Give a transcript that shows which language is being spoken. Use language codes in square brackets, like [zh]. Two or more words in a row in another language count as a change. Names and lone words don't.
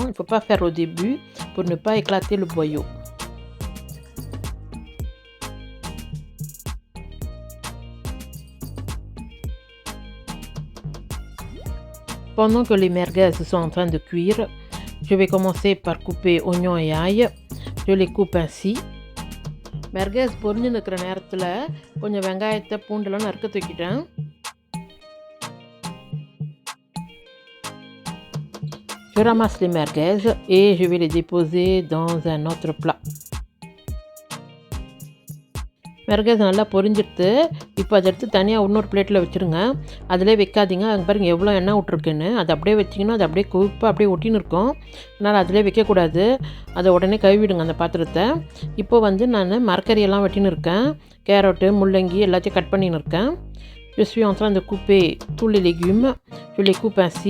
[fr] Il ne faut pas faire au début pour ne pas éclater le boyau. Pendant que les merguez sont en train de cuire, je vais commencer par couper oignons et ail. Je les coupe ainsi. [ta] merguez பொரிஞ்சு நிற்கிற நேரத்தில் கொஞ்சம் வெங்காயத்தை பூண்டெல்லாம் நறுக்க தூக்கிட்டேன். [fr] Je ramasse les merguez et je vais les déposer dans un autre plat. [ta] மெர்கஸ் நல்லா பொரிஞ்சிடுத்து. இப்போ அதை எடுத்து தனியாக இன்னொரு பிளேட்டில் வச்சுருங்க. அதிலே வைக்காதீங்க. அங்கே பாருங்கள் எவ்வளோ எண்ணெய் விட்ருக்குன்னு. அதை அப்படியே வச்சிங்கன்னா அது அப்படியே கொழுப்பாக அப்படியே ஒட்டின்னு இருக்கும். அதனால் அதிலே வைக்கக்கூடாது. அதை உடனே கழுவிடுங்க அந்த பாத்திரத்தை. இப்போ வந்து நான் மரக்கறியெல்லாம் வெட்டின்னு இருக்கேன். கேரட்டு, முள்ளங்கி எல்லாத்தையும் கட் பண்ணின்னு இருக்கேன். [fr] Je suis en train de couper tous les légumes. Je les coupe ainsi.